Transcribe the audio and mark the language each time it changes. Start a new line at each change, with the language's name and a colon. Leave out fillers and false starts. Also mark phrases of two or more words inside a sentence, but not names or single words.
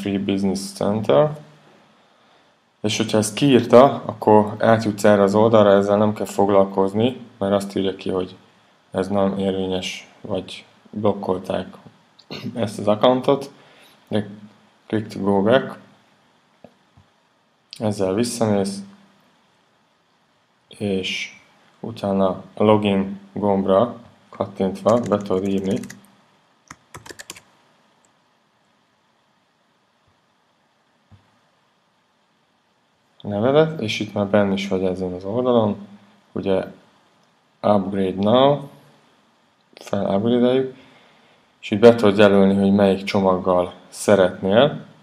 English: free business center,
Hungarian: és hogyha ezt kiírta, akkor átjutsz erre az oldalra, ezzel nem kell foglalkozni, mert azt írja ki, hogy ez nem érvényes, vagy blokkolták ezt az accountot, de
English: click to go back,
Hungarian: ezzel visszamész, és utána a login gombra kattintva be tudod írni a nevedet, és itt már benne is vagy ezen az oldalon, ugye
English: upgrade now,
Hungarian: felupgrade-eljük, és itt be tudod jelölni, hogy melyik csomaggal szeretnél,